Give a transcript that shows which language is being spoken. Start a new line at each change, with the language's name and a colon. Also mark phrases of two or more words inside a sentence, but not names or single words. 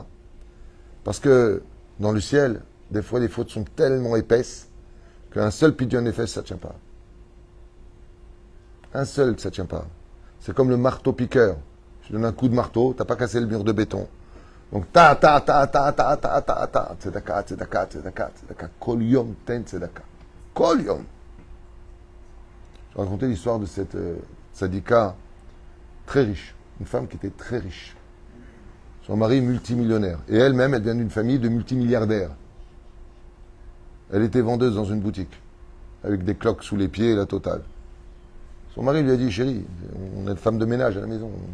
French: Parce que dans le ciel, des fois les fautes sont tellement épaisses qu'un seul
Hebrew: פדיון נפש,
French: ça ne tient pas. Un seul, ça ne tient pas. C'est comme le marteau-piqueur. Je donne un coup de marteau, tu n'as pas cassé le mur de béton. Donc, ta,
Hebrew: צדקה, צדקה, צדקה, צדקה. כל יום תן צדקה. כל יום.
French: Je racontais l'histoire de cette tzadika très riche. Une femme qui était très riche. Son mari multimillionnaire. Et elle-même, elle vient d'une famille de multimilliardaires. Elle était vendeuse dans une boutique. Avec des cloques sous les pieds et la totale. Son mari lui a dit, chérie, on est femme de ménage à la maison.